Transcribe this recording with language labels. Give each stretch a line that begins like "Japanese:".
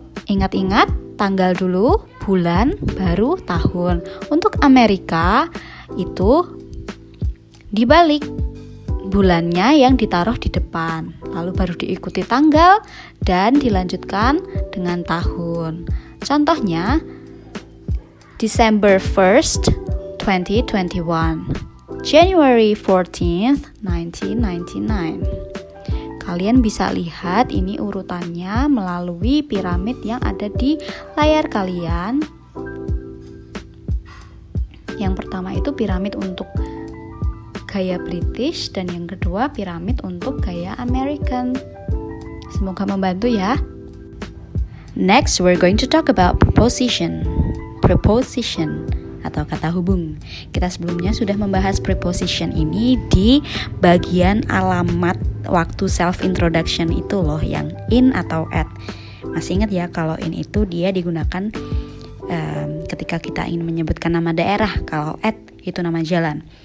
Indonesian: Ingat-ingat tanggal dulu, bulan, baru tahun. Untuk Amerika itu dibalik, bulannya yang ditaruh di depan, lalu baru diikuti tanggal dan dilanjutkan dengan tahun. Contohnya
English: December 1st 2021, January 14th 1999.
Indonesian: Kalian bisa lihat ini urutannya melalui piramid yang ada di layar kalian. Yang pertama itu piramid untuk gaya British dan yang kedua piramid untuk gaya American. Semoga membantu ya.
English: Next, we're going to talk about preposition.
Indonesian: Preposition atau kata hubung. Kita sebelumnya sudah membahas preposition ini di bagian alamat waktu self introduction itu loh, yang in atau at. Masih ingat ya, kalau in itu dia digunakan ketika kita ingin menyebutkan nama daerah, kalau at itu nama jalan.